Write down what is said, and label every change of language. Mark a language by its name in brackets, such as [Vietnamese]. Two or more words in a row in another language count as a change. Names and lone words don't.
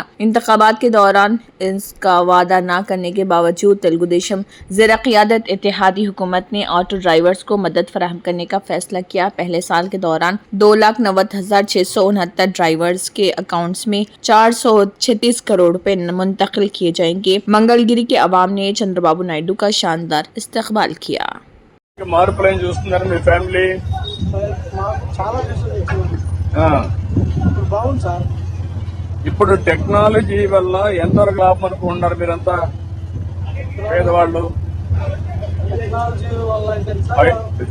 [Urdu] انتخابات کے دوران اس کا وعدہ نہ کرنے کے باوجود تلگو دیشم زیر قیادت اتحادی حکومت نے [English] auto drivers [Urdu] کو مدد فراہم کرنے کا فیصلہ کیا۔ پہلے سال کے دوران 2,90,669 ڈرائیورز کے اکاؤنٹس میں 436 کروڑ روپے منتقل کیے جائیں گے۔ منگل گری کے عوام نے چندرا بابو نائیڈو کا شاندار استقبال کیا۔ [Telugu] మార్పులను చూస్తున్నారు మీ ఫ్యామిలీ? చాలా బాగుంది సార్. ఇప్పుడు టెక్నాలజీ వల్ల ఎంతవరకు లాభం అనుకుంటున్నారు మీరంతా పేదవాళ్ళు? టెక్నాలజీ వల్ల ఏంటంటే